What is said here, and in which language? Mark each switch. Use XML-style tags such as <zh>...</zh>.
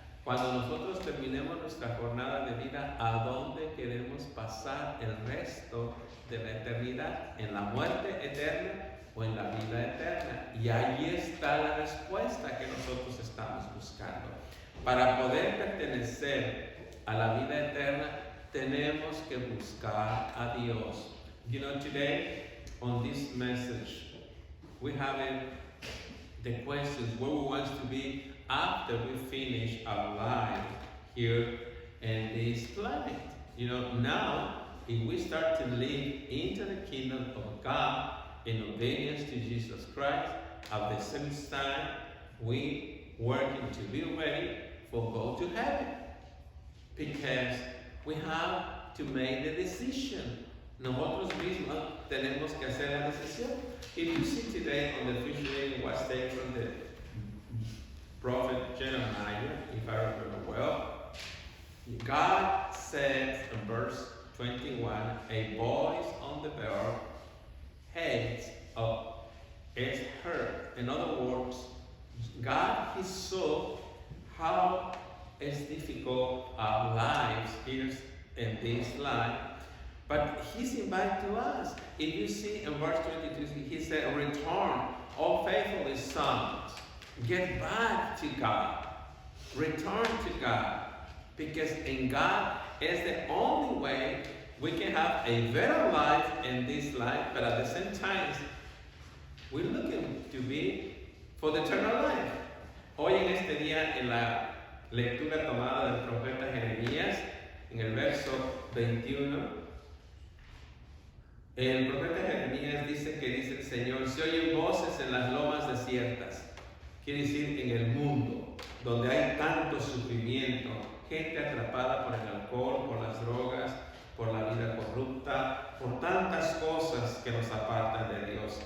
<es>Cuando nosotros terminemos nuestra jornada de vida, ¿a dónde queremos pasar el resto de la eternidad? ¿En la muerte eterna o en la vida eterna? Y ahí está la respuesta que nosotros estamos buscando. Para poder pertenecer a la vida eterna, tenemos que buscar a Dios.</es> <en>Today, on this message, we have the questions where we want to be after we finish our life here in this planet. Now, if we start to live into the kingdom of God in obedience to Jesus Christ, at the same time, we working to be ready for go to heaven. Because we have to make the decision.</en> <es>Nosotros mismos tenemos que hacer la decisión.</es> <en>If you see today on the fish reading was taken from the prophet Jeremiah, if I remember well, God says in verse 21, a voice on the bell heads up is heard. In other words, God, He saw how it's difficult our lives here in this life, but He's invited to us. If you see in verse 22, He said, return, all faithful sons, get back to God, return to God, because in God is the only way we can have a better life in this life, but at the same time, we're looking to be for the eternal life.</en> <es>Hoy en este día, en la lectura tomada del profeta Jeremías, en el verso 21, el profeta Jeremías dice que dice el Señor, se oyen voces en las lomas desiertas, quiere decir en el mundo, donde hay tanto sufrimiento, gente atrapada por el alcohol, por las drogas, por la vida corrupta, por tantas cosas que nos apartan de Dios.</es>